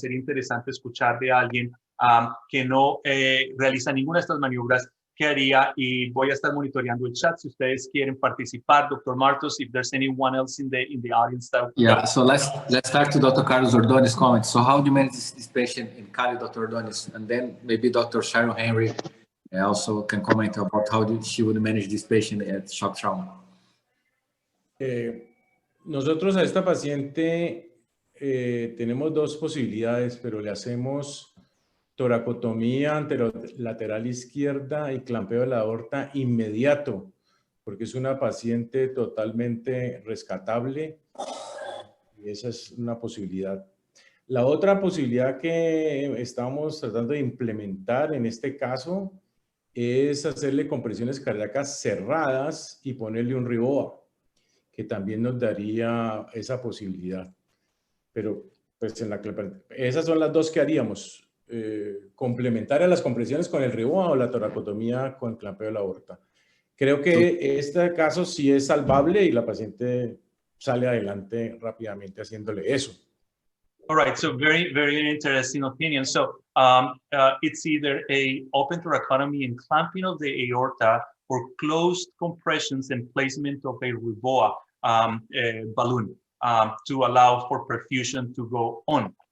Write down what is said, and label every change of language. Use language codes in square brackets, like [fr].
[es] Sería interesante escuchar de alguien que no realiza ninguna de estas maniobras. ¿Qué haría? Y voy a estar monitoreando el chat si ustedes quieren participar. Dr. [en] Martos, if there's anyone else in the audience that... Yeah, so let's start to Dr. Carlos Ordóñez comments. So how do you manage this patient in Cali, Dr. Ordóñez? And then maybe Dr. Sharon Henry also can comment about how she would manage this patient at shock trauma. [es] Nosotros a esta paciente tenemos dos posibilidades, pero le hacemos toracotomía anterolateral izquierda y clampeo de la aorta inmediato, porque es una paciente totalmente rescatable y esa es una posibilidad. La otra posibilidad que estamos tratando de implementar en este caso es hacerle compresiones cardíacas cerradas y ponerle un Riboa, que también nos daría esa posibilidad. Pero pues esas son las dos que haríamos. Complementar a las compresiones con el Riboa o la toracotomía con clampeo de la aorta. Creo que este caso sí es salvable y la paciente sale adelante rápidamente haciéndole eso. [en] All right, so very, very interesting opinion. So it's either a open thoracotomy and clamping of the aorta or closed compressions and placement of a Riboa balloon to allow for perfusion to go on.